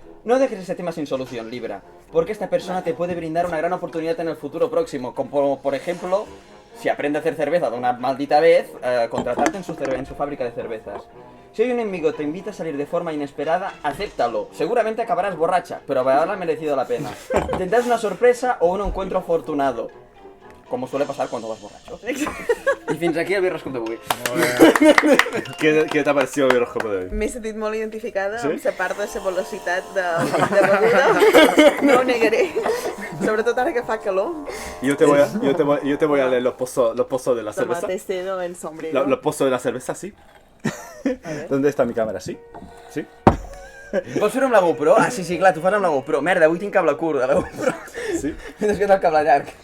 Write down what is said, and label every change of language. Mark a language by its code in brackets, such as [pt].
[es] No dejes ese tema sin solución, Libra, porque esta persona te puede brindar una gran oportunidad en el futuro próximo, como por ejemplo, si aprende a hacer cerveza de una maldita vez, contratarte en su fábrica de cervezas. Si hoy un enemigo te invita a salir de forma inesperada, acéptalo. Seguramente acabarás borracha, pero habrá merecido la pena. Tendrás una sorpresa o un encuentro afortunado, como suele pasar cuando vas borracho. [ca] I fins aquí el birroscop d'avui. Què t'ha [es] pareció [ca] el birroscop d'avui? M'he sentit molt identificada Sí? amb la part de la velocitat de beguda. No ho negaré. Sobretot ara que fa calor. [es] Yo te voy a leer los pozos de la cerveza. Tomate cedo en sombrero. Los pozos de la cerveza, sí. ¿Dónde está mi cámara? Sí. Sí. [ca] Pots fer-ho amb la GoPro? Ah, sí, clar, tu fas amb la GoPro. Merda, avui tinc cable curt de la GoPro. Sí. M'he descuidat el cable llarg.